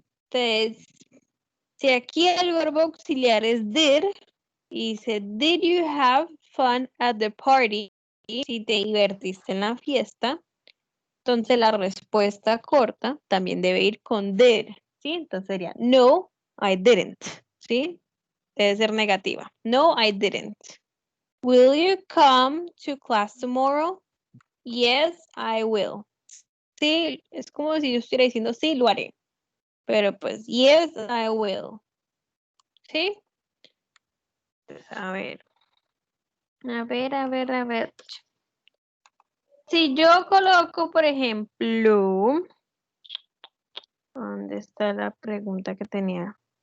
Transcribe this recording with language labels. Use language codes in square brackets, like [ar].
[es] Entonces, si aquí el verbo auxiliar es did, y dice, [en] did you have fun at the party? [es] Si te divertiste en la fiesta, entonces la respuesta corta también debe ir con did, ¿sí? Entonces sería, no, [en] I didn't, [es] ¿sí? Debe ser negativa. No, [en] I didn't. Will you come to class tomorrow? Yes, I will. [es] Sí, es como si yo estuviera diciendo sí, lo haré. Pero pues, [en] yes, I will. [es] ¿Sí? Pues, a ver. A ver. Si yo coloco, por ejemplo, ¿dónde está la pregunta que tenía?